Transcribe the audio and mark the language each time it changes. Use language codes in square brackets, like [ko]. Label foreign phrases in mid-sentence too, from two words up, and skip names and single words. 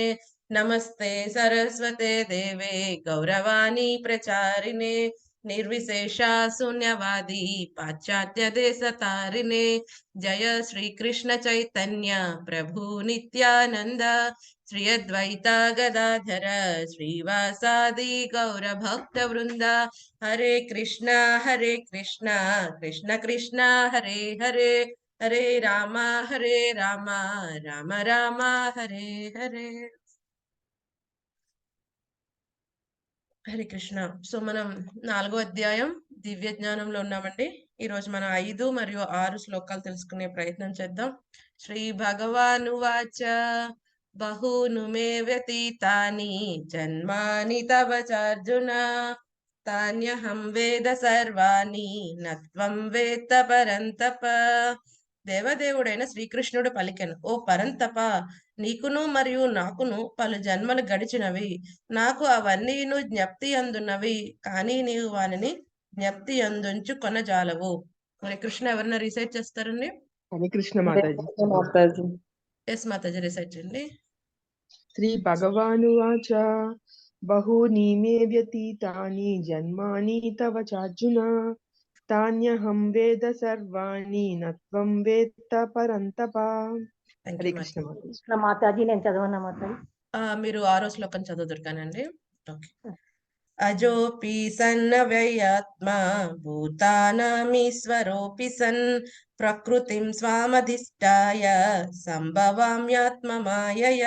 [sa] नमस्ते सरस्वते देवे गौरवाणी प्रचारिणे निर्विशेषा शून्यवादी पाश्चात्य देशतारिणे। जय श्री कृष्ण चैतन्य प्रभु नित्यानंद श्री अद्वैता गदाधर श्रीवासादि गौर भक्त वृंद। हरे कृष्णा कृष्ण कृष्ण हरे हरे, हरे राम राम राम हरे हरे। हरे कृष्ण. [te] సో మనం 4వ అధ్యాయం దివ్య జ్ఞానంలో ఉన్నామండి. ఈ రోజు మనం 5 మరియు 6 శ్లోకాలు తెలుసుకునే ప్రయత్నం చేద్దాం. [sa] श्री भगवानु वाच बहूनि मे व्यतीतानि जन्मानि तव चार्जुन तान्यहं वेद सर्वाणि नत्वं वेत्थ परन्तप. [te] దేవదేవుడైన శ్రీకృష్ణుడు పలికెను, ఓ పరంతప, నీకును మరియు నాకును పలు జన్మలు గడిచినవి, నాకు అవన్నీను జ్ఞప్తి అందున్నవి, కానీ నీవు వానిని జ్ఞప్తి అందుంచు కొనజాలవు. మరి కృష్ణ ఎవరన్నా రీసైట్ చేస్తారండి? [hi] हरे कृष्ण माता जी। माता जी [te] ఎస్ మాతాజీ రీసైట్ చేయండి. [sa] श्री भगवानुवाच बहूनि मे व्यतीतानि जन्मानि तव चार्जुन तान्यहं वेद सर्वाणि न त्वं वेत्त परन्तप। [en] థ్యాంక్ [hi] हरे [en] యూ [hi] कृष्ण माता जी। कृष्ण माताजी [te] నేను చదవనా మాతాజీ? మీరు 6వ శ్లోకం చదువుదురు కానండి. ఓకే. [sa] अजोऽपि सन्नव्ययात्मा भूतानामीश्वरोऽपि सन् प्रकृतिं स्वामधिष्ठाय सम्भवाम्यात्म मायया.